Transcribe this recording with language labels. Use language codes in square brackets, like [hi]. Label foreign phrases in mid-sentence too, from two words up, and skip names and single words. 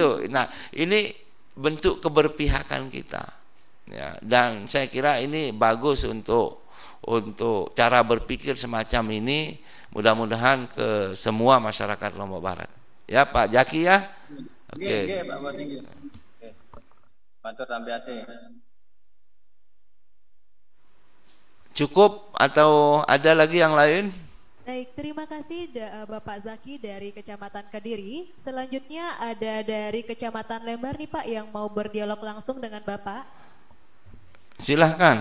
[id] Nah, ini bentuk keberpihakan kita. Ya, dan saya kira ini bagus untuk cara berpikir semacam ini, mudah-mudahan ke semua masyarakat Lombok Barat. Ya Pak Zaki ya. Oke. Pak Bupati. [sas] Matur tambiase. [id] Cukup atau ada lagi yang lain? Baik, terima kasih Bapak Zaki dari Kecamatan Kediri. Selanjutnya ada dari Kecamatan Lembar nih Pak yang mau berdialog langsung dengan Bapak. Silahkan.